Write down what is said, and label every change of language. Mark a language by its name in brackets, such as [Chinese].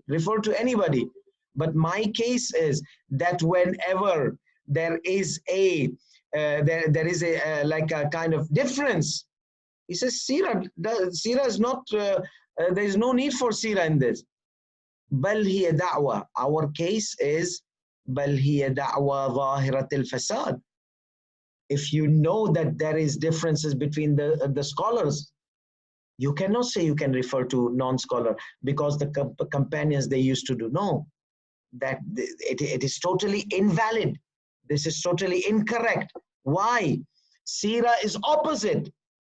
[English] Refer to anybody. But my case is that whenever there is a like a kind of difference, he says Sira is not. There is no need for Sira in this. [Arabic] بل هي دعوة. [English] Our case is [Arabic] بل هي دعوة ظاهرة الفساد. [English] If you know that there is differences between the scholars, you cannot say you can refer to non-scholar because the companions they used to do. No, that it is totally invalid. This is totally incorrect. Why? Sira is opposite.